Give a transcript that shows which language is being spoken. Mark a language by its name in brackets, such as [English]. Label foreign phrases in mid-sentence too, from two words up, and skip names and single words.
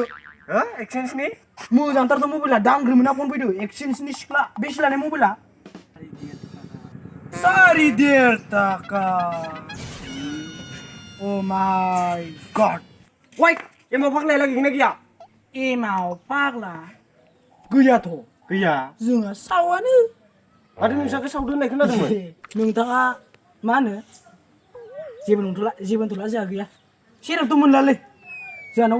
[Bodo] हो एक्सचेन्जनि मोजांथारथ' मबाइला दांग्रोमोना फन फैदो एक्सचेन्जनि सिख्ला बेसे लानाय मबाइला 1.5 taka [English] oh my god [Bodo] वाइ एमाव फाग्लाया गैगोना गैया एमाव फाग्ला गैयाथ' गैया जोंहा सावानो माथो नोंसाखौ सावदो होननाय खोनादोंमोन नोंथाङा मा होनो जेबो नंथ'ला जोंहा गैया सेरेबथ' मोनलालै जोंहानाव